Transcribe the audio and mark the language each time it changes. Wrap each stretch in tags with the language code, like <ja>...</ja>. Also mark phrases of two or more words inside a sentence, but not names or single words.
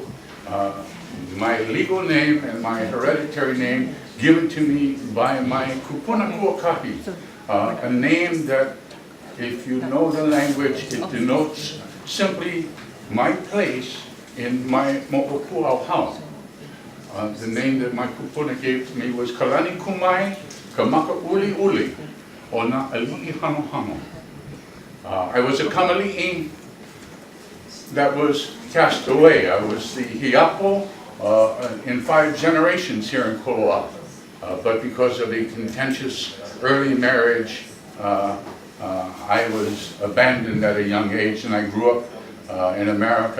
<en>My legal name and my hereditary name given to me by my</en> <haw>kupuna kuakahi,</haw> <en>a name that, if you know the language, it denotes simply my place in my mo'opua house. The name that my kupuna gave to me was Kalani Kumai Kamaka Uli Uli,</en> <haw>o na ali'i hano hano.</haw> <en>I was a kamali'i that was cast away. I was the hiapo in 5 generations here in Koloa. But because of a contentious early marriage, I was abandoned at a young age, and I grew up in America.</en>